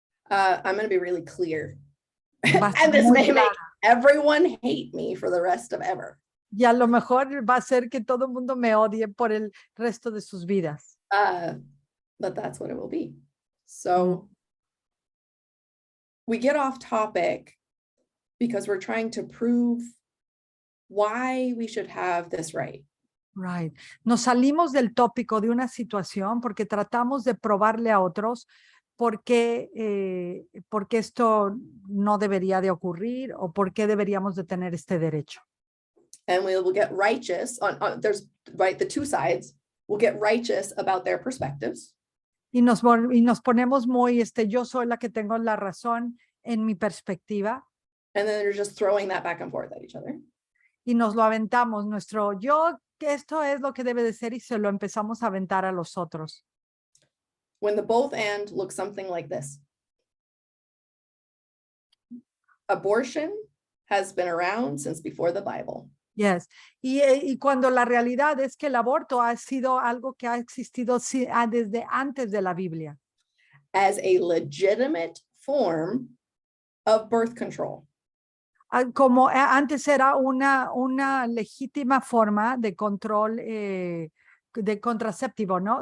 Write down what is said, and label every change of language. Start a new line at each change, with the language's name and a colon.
English: I'm going to be really clear.
Spanish: Va a ser
English: And this
Spanish: muy
English: may make
Spanish: clara.
English: everyone hate me for the rest of ever.
Spanish: Y a lo mejor va a ser que todo el mundo me odie por el resto de sus vidas.
English: But that's what it will be. So we get off topic because we're trying to prove why we should have this right. Right.
Spanish: Nos salimos del tópico de una situación porque tratamos de probarle a otros porque esto no debería de ocurrir o por qué deberíamos de tener este derecho.
English: And we will get righteous there's right, the two sides will get righteous about their perspectives.
Spanish: Y nos ponemos muy, yo soy la que tengo la razón en mi perspectiva.
English: And then they're just throwing that back and forth at each other.
Spanish: Y nos lo aventamos, nuestro yo, que esto es lo que debe de ser y se lo empezamos a aventar a los otros.
English: When the both and looks something like this. Abortion has been around since before the Bible. Yes.
Spanish: Y cuando la realidad es que el aborto ha sido algo que ha existido desde antes de la Biblia.
English: As a legitimate form of birth control.
Spanish: Como antes era una legítima forma de control de contraceptivo, ¿no?